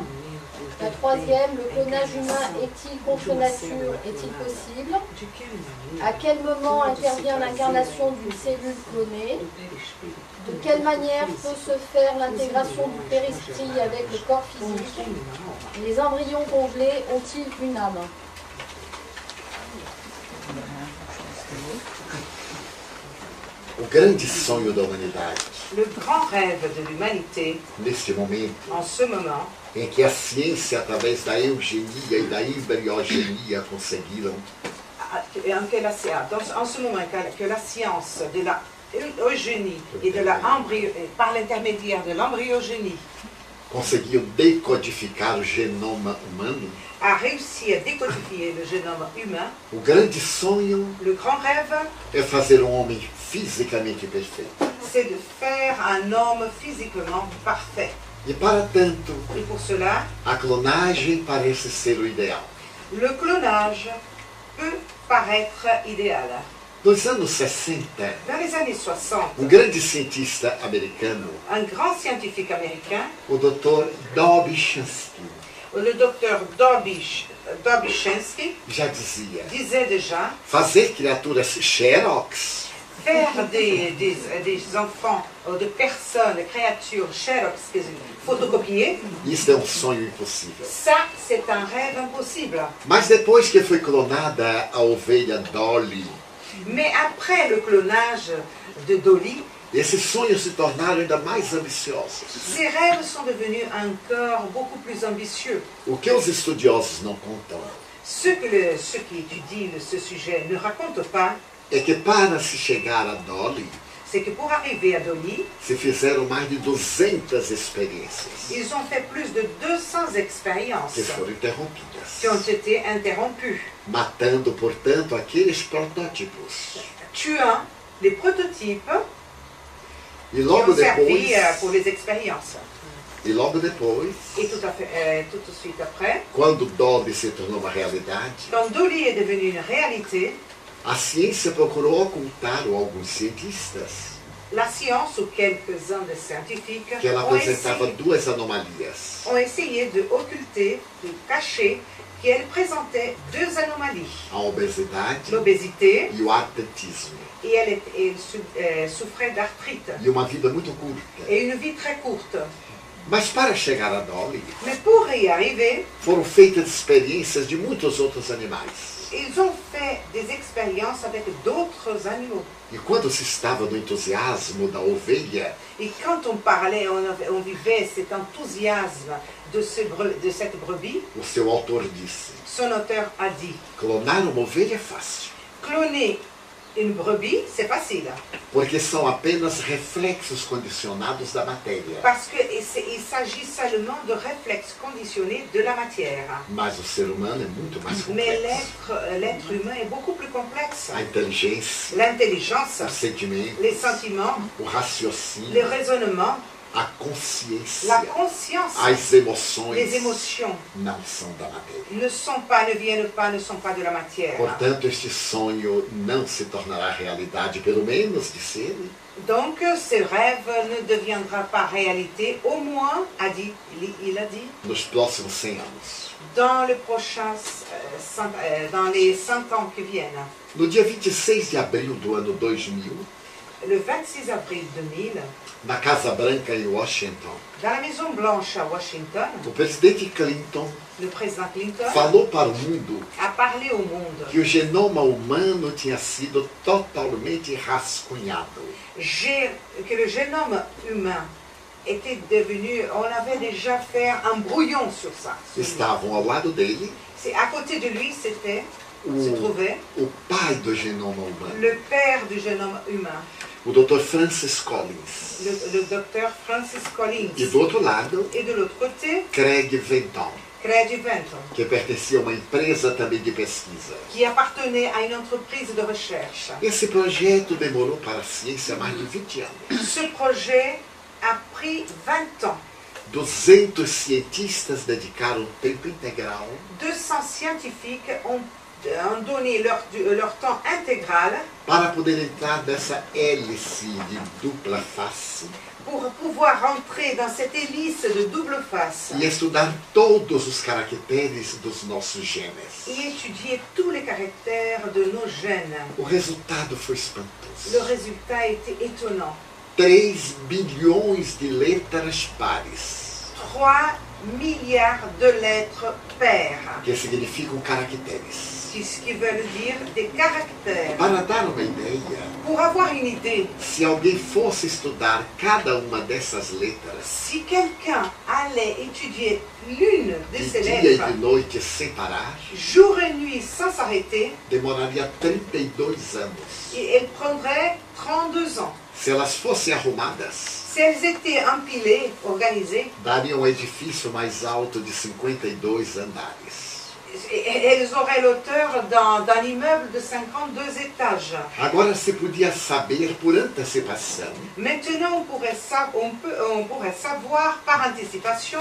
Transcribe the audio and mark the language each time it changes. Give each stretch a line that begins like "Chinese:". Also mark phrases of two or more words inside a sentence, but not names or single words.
French: La troisième, le clonage humain est-il contre nature? Est-il possible? À quel moment intervient l'incarnation d'une cellule clonée? De quelle manière peut se faire l'intégration du périsprit avec le corps physique? Les embryons congelés ont-ils une âme?
Portuguese: O grande sonho da humanidade,
French: le grand rêve de l'humanité,
Portuguese: neste momento
French: en ce moment,
Portuguese: em que a ciência, através da eugenia e da embriogenia, conseguiram
French: en ce moment que la science de la eugénie et par l'intermédiaire de l'embryogénie
Portuguese: conseguiu decodificar o genoma humano,
French: a réussi à décodifier le génome humain,
Portuguese: o grande sonho
French: le grand rêve,
Portuguese: é fazer um homem fisicamente perfeito.
French: c'est de faire un homme physiquement parfait.
Portuguese: E para tanto,
French: Et pour cela,
Portuguese: a clonagem parece ser o ideal.
French: le clonage peut paraître idéal.
Portuguese: Nos anos 60,
French: Dans les années 60,
Portuguese: grande cientista americano,
French: un grand scientifique américain,
Portuguese: o Dr. Dobzhansky,
French: le docteur Dobzhansky,
Portuguese: já dizia:
French: disait déjà
Portuguese: fazer criaturas xerox
French: faire des enfants, de personnes, de créatures, xerox, photocopiées,
Portuguese: isso é um sonho impossível.
French: ça c'est un rêve impossible.
Portuguese: Mas depois que foi clonada a ovelha Dolly,
French: Mais après le clonage de Dolly,
Portuguese: esses sonhos se tornaram ainda mais ambiciosos.
French: ces rêves sont devenus encore beaucoup plus ambitieux.
Portuguese: O que os estudiosos não contam
French: Ceux qui étudient ce sujet ne racontent pas,
Portuguese: é que para se chegar a Dolly,
French: c'est que pour arriver à Dolly,
Portuguese: se fizeram mais de 200 experiências
French: ils ont fait plus de 200 expériences
Portuguese: que foram interrompidas,
French: qui ont été interrompues,
Portuguese: matando, portanto, aqueles protótipos.
French: tuant les prototypes
Portuguese: E
French: qui
Portuguese: logo
French: ont servi
Portuguese: depois,
French: pour les expériences.
Portuguese: e logo depois,
French: Et tout de suite après,
Portuguese: quando Dolly se tornou uma realidade,
French: quand Dolly est devenue une réalité,
Portuguese: a ciência procurou ocultar, ou alguns cientistas,
French: la science ou quelques-uns des scientifiques
Portuguese: que ela apresentava duas anomalias.
French: ont essayé de occulter, de cacher qu'elle présentait deux anomalies.
Portuguese: A obesidade
French: L'obésité,
Portuguese: e o atletismo.
French: et elle souffrait d'arthrite,
Portuguese: E uma vida muito curta.
French: et une vie très courte.
Portuguese: Mas para chegar a Dolly,
French: Mais pour y arriver,
Portuguese: foram feitas experiências de muitos outros animais.
French: ils ont fait des expériences avec d'autres animaux.
Portuguese: E quando se estava no entusiasmo da ovelha,
French: Et quand on parlait, on vivait cet enthousiasme de cette brebis,
Portuguese: o seu autor disse:
French: son auteur a dit,
Portuguese: clonar uma ovelha é fácil.
French: cloner Une brebis, c'est facile.
Portuguese: porque são apenas reflexos condicionados da matéria.
French: Parce qu'il s'agit seulement de réflexes conditionnés de la matière.
Portuguese: Mas o ser humano é muito mais
French: Mais
Portuguese: complexo.
French: l'être humain est beaucoup plus complexe.
Portuguese: A inteligência,
French: L'intelligence,
Portuguese: os sentimentos,
French: les sentiments,
Portuguese: o raciocínio,
French: les raisonnements,
Portuguese: a consciência,
French: la conscience,
Portuguese: as emoções
French: les émotions
Portuguese: não são da matéria.
French: ne viennent pas, ne sont pas de la matière.
Portuguese: Portanto, este sonho não se tornará realidade, pelo menos de ser,
French: Donc, ce rêve ne deviendra pas réalité, au moins, il a dit,
Portuguese: nos próximos 100 anos.
French: dans dans les 100 ans qui viennent.
Portuguese: No dia 26 de abril do ano 2000,
French: Le 26 avril 2000,
Portuguese: na Casa Branca em Washington,
French: dans la Maison Blanche à Washington,
Portuguese: o presidente Clinton
French: le président Clinton
Portuguese: falou para o mundo
French: a parlé au monde
Portuguese: que o genoma humano tinha sido totalmente rascunhado.
French: que le génome humain était devenu, on avait déjà fait un brouillon sur ça.
Portuguese: Estavam ao lado dele
French: À côté de lui, se trouvait
Portuguese: o pai do genoma humano,
French: le père du génome humain,
Portuguese: o Dr. Francis Collins.
French: le docteur Francis Collins.
Portuguese: E do outro lado,
French: Et de l'autre côté,
Portuguese: Craig Venton,
French: Craig Venton,
Portuguese: que pertencia a uma empresa também de pesquisa.
French: qui appartenait à une entreprise de recherche.
Portuguese: Esse projeto demorou para a ciência mais de 20 anos.
French: Ce projet a pris 20 ans.
Portuguese: 200 cientistas dedicaram tempo integral
French: 200 scientifiques ont donné leur temps intégral
Portuguese: para poder entrar nessa hélice de dupla face
French: pour pouvoir rentrer dans cette hélice de double face
Portuguese: e estudar todos os caracteres dos nossos genes.
French: et étudier tous les caractères de nos gènes.
Portuguese: O resultado foi
French: Le
Portuguese: espantoso.
French: résultat était étonnant.
Portuguese: 3 bilhões de letras pares,
French: 3 milliards de lettres paires,
Portuguese: que significam caracteres.
French: ce qui veut dire des caractères.
Portuguese: Para dar uma ideia,
French: Pour avoir une idée,
Portuguese: se alguém fosse estudar cada uma dessas letras,
French: si quelqu'un allait étudier l'une de de ces
Portuguese: dia e
French: lettres,
Portuguese: de noite sem parar,
French: jour et nuit sans s'arrêter,
Portuguese: demoraria 32 anos.
French: elle prendrait 32 ans.
Portuguese: Se elas fossem arrumadas,
French: Si elles étaient empilées, organisées,
Portuguese: daria um edifício mais alto de 52 andares.
French: elles auraient l'auteur d'un immeuble de 52 étages.
Portuguese: Agora se podia saber por antecipação
French: Maintenant, on pourrait savoir par anticipation